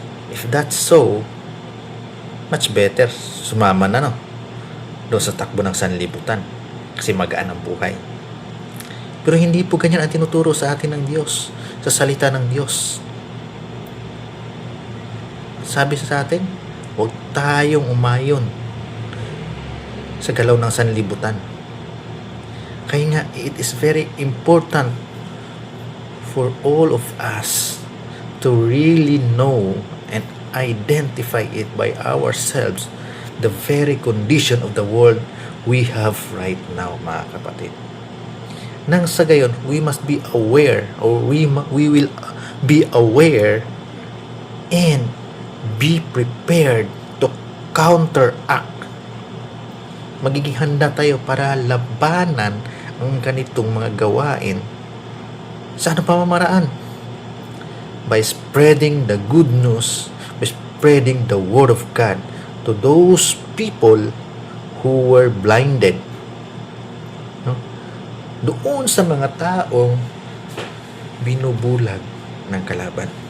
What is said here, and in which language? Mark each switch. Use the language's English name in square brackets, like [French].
[English] If that's so, much better [Filipino] sumama na doon sa takbo ng sanlibutan kasi magaan ang buhay. Pero hindi po ganyan ang tinuturo sa atin ng Diyos, sa salita ng Diyos. Sabi sa atin, huwag tayong umayon sa galaw ng sanlibutan. Kaya nga, [English] it is very important for all of us to really know and identify it by ourselves, the very condition of the world we have right now, [Filipino] mga kapatid. Nang sa gayon, [English] we must be aware, or we will be aware and be prepared to counteract. [Filipino] Magiging handa tayo para labanan ang ganitong mga gawain. Sa anong pamamaraan? [English] By spreading the good news, by spreading the Word of God to those people who were blinded. [Filipino] Doon sa mga taong binubulag ng kalaban.